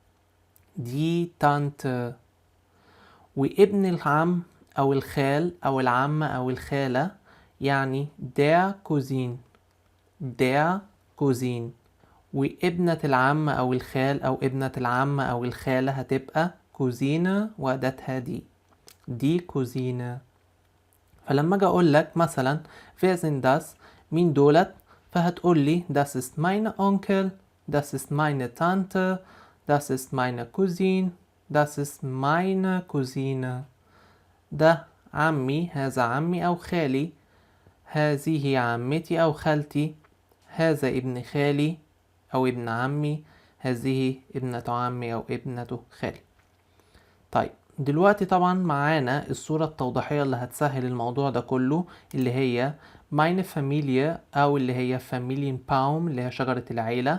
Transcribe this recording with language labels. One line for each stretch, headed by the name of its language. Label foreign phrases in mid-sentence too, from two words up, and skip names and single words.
Arabic: دي تانت، وابن العم او الخال او العمة او الخالة يعني
German: der Cousin, der Cousin,
Arabic: وابنة العم او الخال او ابنة العم او الخالة هتبقى كوزينة واداتها دي كوزينة. فلما اجي اقول لك مثلا
German: wer sind das،
Arabic: مين دولت، فهتقول لي
German: das ist meine Onkel، das ist meine Tante، das ist meine Cousine، das ist meine Cousine.
Arabic: ده عمي، هذا عمي أو خالي، هذه عمتي أو خالتي، هذا ابن خالي أو ابن عمي، هذه ابنة عمي أو ابنة خالي. طيب دلوقتي طبعا معانا الصورة التوضيحية اللي هتسهل الموضوع ده كله، اللي هي
German: meine Familie
Arabic: أو اللي هي Familienbaum اللي هي شجرة العيلة.